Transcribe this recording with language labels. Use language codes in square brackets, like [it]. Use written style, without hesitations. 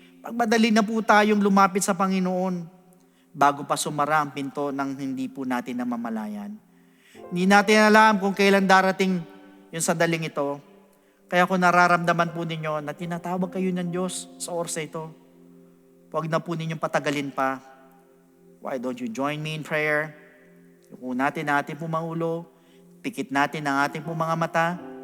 [tl] Pagmadali na po tayong lumapit sa Panginoon bago pa sumara ang pinto ng hindi po natin namamalayan. Hindi natin alam kung kailan darating yung sandaling ito. Kaya kung nararamdaman po ninyo na tinatawag kayo ng Diyos sa oras ito, huwag na po ninyong patagalin pa. [en] Why don't you join me in prayer? [tl] Yuko natin ang ating po mga ulo, pikit natin ang ating po mga mata.